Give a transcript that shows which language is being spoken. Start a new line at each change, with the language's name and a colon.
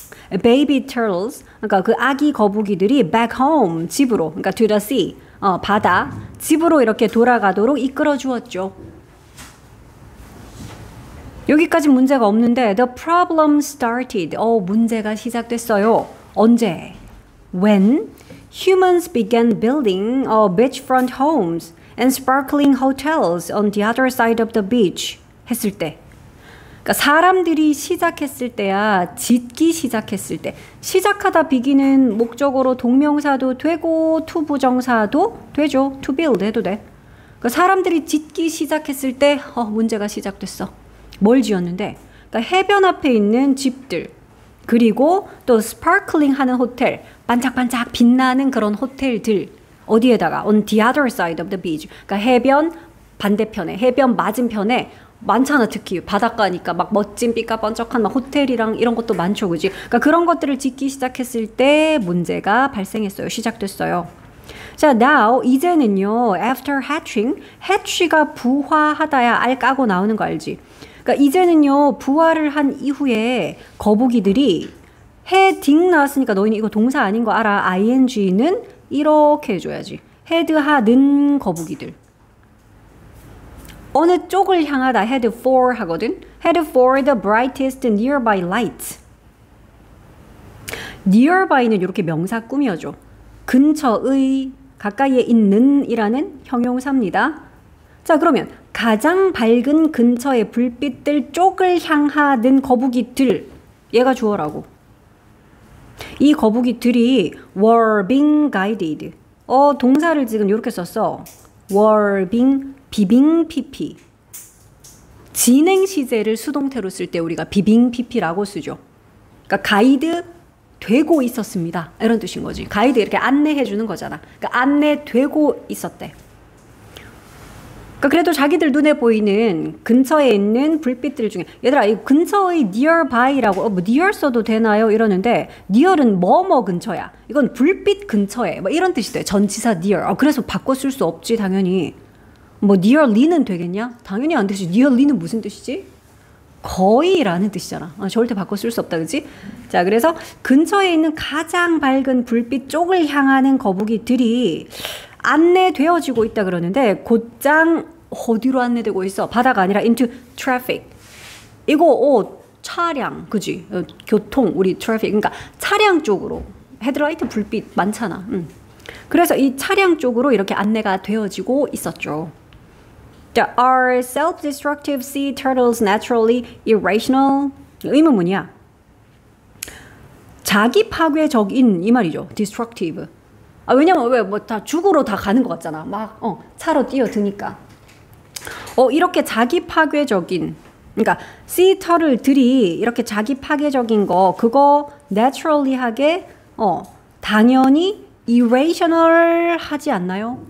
English: baby turtles,
Korean: 그러니까 그 아기 거북이들이
English: back home,
Korean: 집으로, 그러니까
English: to the sea,
Korean: 바다, 집으로 이렇게 돌아가도록 이끌어 주었죠. 여기까지 문제가 없는데
English: the problem started,
Korean: 문제가 시작됐어요. 언제?
English: When humans began building beachfront homes and sparkling hotels on the other side of the beach
Korean: 했을 때. 그러니까 사람들이 시작했을 때야, 짓기 시작했을 때. 시작하다 비기는 목적어로 동명사도 되고 to 부정사도 되죠.
English: to build
Korean: 해도 돼. 그러니까 사람들이 짓기 시작했을 때 문제가 시작됐어. 뭘 지었는데? 그러니까 해변 앞에 있는 집들, 그리고 또 스파클링 하는 호텔, 반짝반짝 빛나는 그런 호텔들. 어디에다가?
English: on the other side of the beach.
Korean: 그러니까 해변 반대편에, 해변 맞은편에 많잖아. 특히 바닷가니까 막 멋진 삐까번쩍한 막 호텔이랑 이런 것도 많죠. 그지? 그러니까 그런 것들을 짓기 시작했을 때 문제가 발생했어요. 시작됐어요. 자, now 이제는요.
English: after hatching,
Korean: hatch가 부화하다야 알 까고 나오는 거 알지? 그러니까 이제는요. 부화를 한 이후에 거북이들이 헤딩 나왔으니까 너희는 이거 동사 아닌 거 알아. ing는 이렇게 해줘야지. 헤드하는 거북이들. 어느 쪽을 향하다
English: head for
Korean: 하거든.
English: head for the brightest nearby light.
Korean: nearby는 이렇게 명사 꾸며줘. 근처의, 가까이에 있는 이라는 형용사입니다. 자, 그러면 가장 밝은 근처의 불빛들 쪽을 향하는 거북이들, 얘가 주어라고. 이 거북이들이
English: were being guided.
Korean: 동사를 지금 이렇게 썼어.
English: were being
Korean: 비빙
English: PP.
Korean: 진행 시제를 수동태로 쓸 때 우리가 비빙 PP라고 쓰죠. 그러니까 가이드 되고 있었습니다. 이런 뜻인 거지. 가이드 이렇게 안내해 주는 거잖아. 그러니까 안내되고 있었대. 그러니까 그래도 자기들 눈에 보이는 근처에 있는 불빛들 중에, 얘들아 이 근처의 nearby라고 near 써도 되나요? 이러는데 near은 뭐뭐 근처야. 이건 불빛 근처에 뭐 이런 뜻이 돼. 전치사 near. 그래서 바꿔 쓸 수 없지 당연히. 뭐 nearly는 되겠냐? 당연히 안 되지. nearly는 무슨 뜻이지? 거의라는 뜻이잖아. 절대 바꿔 쓸 수 없다. 그치? 자, 그래서 근처에 있는 가장 밝은 불빛 쪽을 향하는 거북이들이 안내되어지고 있다 그러는데 곧장 어디로 안내되고 있어? 바다가 아니라
English: into traffic.
Korean: 이거 차량, 그지? 교통, 우리 traffic. 그러니까 차량 쪽으로. 헤드라이트 불빛 많잖아. 그래서 이 차량 쪽으로 이렇게 안내가 되어지고 있었죠.
English: Are self-destructive sea turtles naturally irrational?
Korean: 의문문이야. 자기 파괴적인 이 말이죠.
English: destructive.
Korean: 왜냐면 왜 뭐 다 죽으러 다 가는 것 같잖아. 막 차로 뛰어드니까. 이렇게 자기 파괴적인, 그러니까 sea turtle들이 이렇게 자기 파괴적인 거 그거 naturally하게 당연히 irrational 하지 않나요?